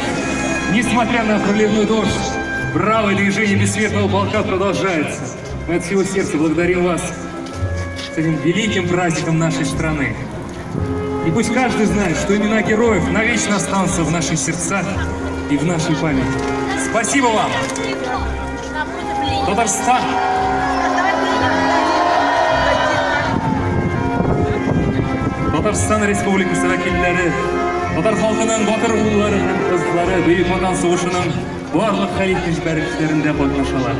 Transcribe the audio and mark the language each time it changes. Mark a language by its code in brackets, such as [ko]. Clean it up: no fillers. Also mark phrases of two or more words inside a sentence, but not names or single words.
[ru] Несмотря на проливной дождь, бравое движение бессмертного полка продолжается. Мы от всего сердца благодарим вас с этим великим праздником нашей страны. И пусть каждый знает, что имена героев навечно останутся в наших сердцах и в нашей памяти. Спасибо вам! Татарстан! [tt] Татарстан Республикасы вәкилләре, татар халкының батыр уллары һәм кызлары Бөек Ватан сугышының барлык хәлиф бәрәчләрендә катнашалар.